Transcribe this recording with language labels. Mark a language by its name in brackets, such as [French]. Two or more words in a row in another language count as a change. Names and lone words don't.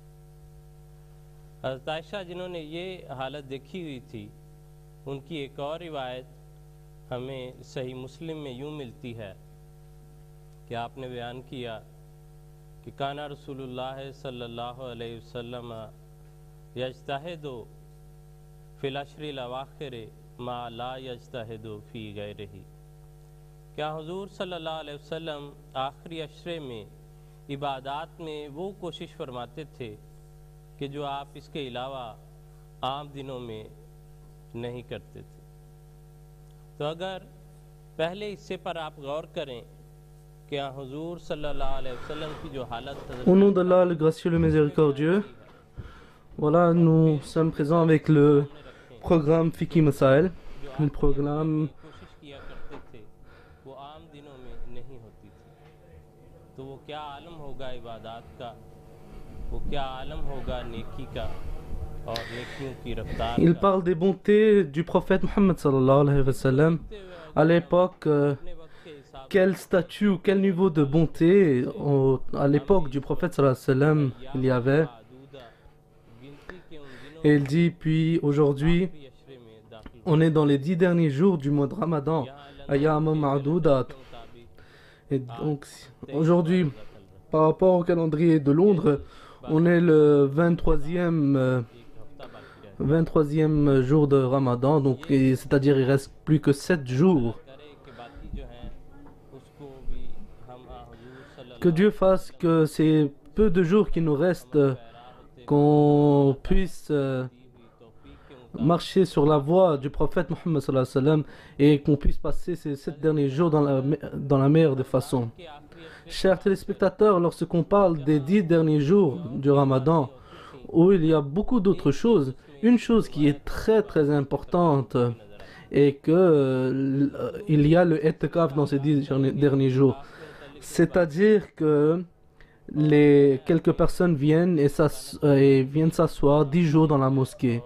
[Urdu] حضرت عائشہ جنہوں نے یہ حالت دیکھی ہوئی تھی، ان کی ایک اور روایت ہمیں صحیح مسلم میں یوں ملتی ہے کہ آپ نے بیان کیا کہ [Arabic] کانا رسول اللہ صلی اللہ علیہ وسلم یجتہد فی العشر الاواخر ما لا یجتہد فی غیرہ۔ [Urdu] کیا حضور [Arabic] صلی اللہ علیہ وسلم [Urdu] آخری عشرے میں عبادات میں وہ کوشش فرماتے تھے کہ جو آپ اس کے علاوہ عام دنوں میں نہیں کرتے تھے۔ تو اگر پہلے حصے پر آپ غور کریں کہ حضور [Arabic] صلی اللہ علیہ وسلم [Urdu] کی جو حالت [French] Au nom d'Allah, le gracieux, le miséricordieux, voilà, nous sommes présents avec le programme Fiqh Masail, le programme [Urdu] کوشش کیا کرتے تھے وہ عام دنوں میں نہیں ہوتی تھی، تو وہ کیا عالم ہوگا عبادات کا، وہ کیا عالم ہوگا نیکی کا اور نیکیوں کی رفتار [French] Il [Urdu] کا۔ [French] parle des bontés du prophète Mohammed [Arabic] صلى الله عليه وسلم. [French] À l'époque, [Urdu] اپنے وقت کے حساب [French] quel statut ou quel niveau de bonté à l'époque du prophète [Arabic] صلى الله عليه وسلم [French] il y avait. [Urdu] معدودہ گنتی کے ان دنوں [French] Et il dit, puis aujourd'hui, [Urdu] کی عشرے میں داخل [French] on est dans les 10 derniers jours du mois de Ramadan, [Arabic] أيام معدودات. [French] Et donc, aujourd'hui, par rapport au calendrier de Londres, on est le 23e jour de Ramadan, donc c'est-à-dire il reste plus que 7 jours. [Urdu] کرے کہ باقی جو ہیں اس کو بھی ہم حضور صلی [French] Que Dieu fasse que ces peu de jours qui nous restent, qu'on puisse marcher sur la voie du prophète Mohammed [Arabic] صلى الله عليه وسلم [French] et qu'on puisse passer ces 7 derniers jours dans la meilleure des façons. [Urdu] کے آخری عشرے [French] Chers téléspectateurs, lorsqu'on parle des 10 derniers jours du Ramadan, où il y a beaucoup d'autres choses, une chose qui est très très importante est que il y a le i'tikaf dans ces 10 derniers jours. C'est-à-dire que quelques personnes viennent et viennent s'asseoir 10 jours dans la mosquée.